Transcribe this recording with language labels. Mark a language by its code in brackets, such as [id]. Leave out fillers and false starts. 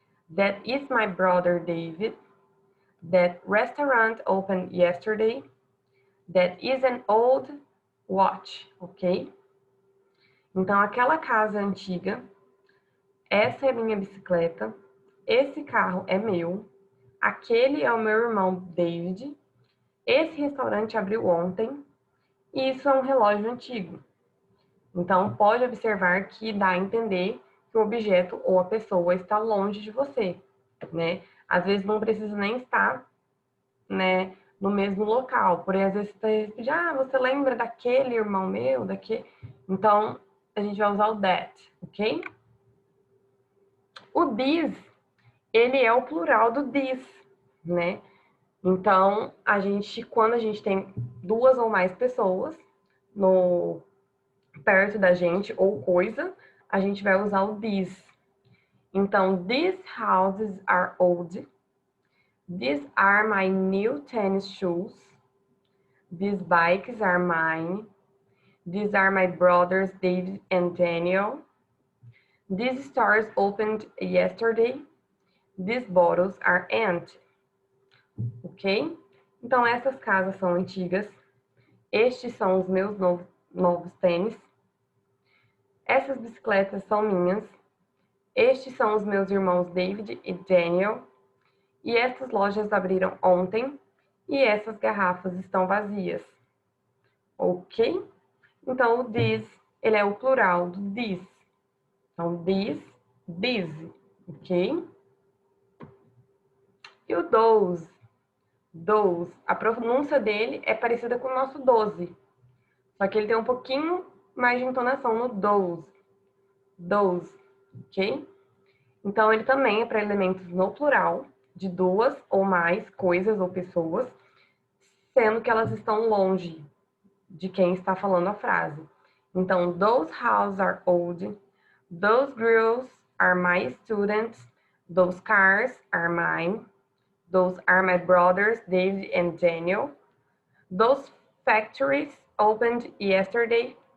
[en] That is my brother David. That restaurant opened yesterday. That is an old watch, ok? [pt] Então, aquela casa antiga, essa é minha bicicleta, esse carro é meu, aquele é o meu irmão David, esse restaurante abriu ontem e isso é um relógio antigo. Então, pode observar que dá a entender que o objeto ou a pessoa está longe de você, né? Às vezes não precisa nem estar, né, no mesmo local. Porém, às vezes você você lembra daquele irmão meu, daquele... Então, a gente vai usar o that, ok? O this, ele é o plural do this, né? Então, quando a gente tem 2 ou mais pessoas perto da gente ou coisa, a gente vai usar o this. [en] Então, these houses are old. These are my new tennis shoes. These bikes are mine. These are my brothers David and Daniel. These stores opened yesterday. These bottles are empty. Ok? [pt] Então, essas casas são antigas. Estes são os meus novos tênis. Essas bicicletas são minhas. Estes são os meus irmãos David e Daniel. E essas lojas abriram ontem. E essas garrafas estão vazias. ok? Então, o this, ele é o plural do this. Então, this, these, ok? E o those, a pronúncia dele é parecida com o nosso 12. Só que ele tem um pouquinho mais de entonação no those, ok? Então, ele também é para elementos no plural, de duas ou mais coisas ou pessoas, sendo que elas estão longe de quem está falando a frase. [en] Então, those houses are old, those girls are my students, those cars are mine, those are my brothers, David and Daniel, those factories opened yesterday.